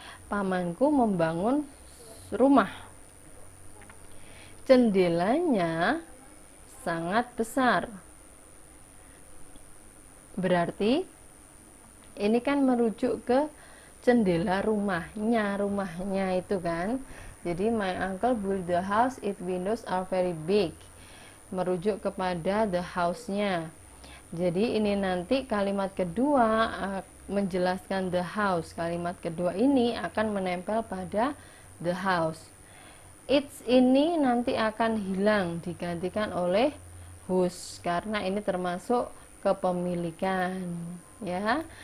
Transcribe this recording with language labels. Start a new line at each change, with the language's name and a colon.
Indonesian: Pamanku membangun rumah. Jendelanya sangat besar. Berarti ini kan merujuk ke jendela rumahnya itu kan.
English: Jadi my uncle built the house, its windows are very big.
Indonesian: Merujuk kepada the house-nya. Jadi ini nanti kalimat kedua menjelaskan the house. Kalimat kedua ini akan menempel pada the house. Its ini nanti akan hilang, digantikan oleh whose, karena ini termasuk kepemilikan ya.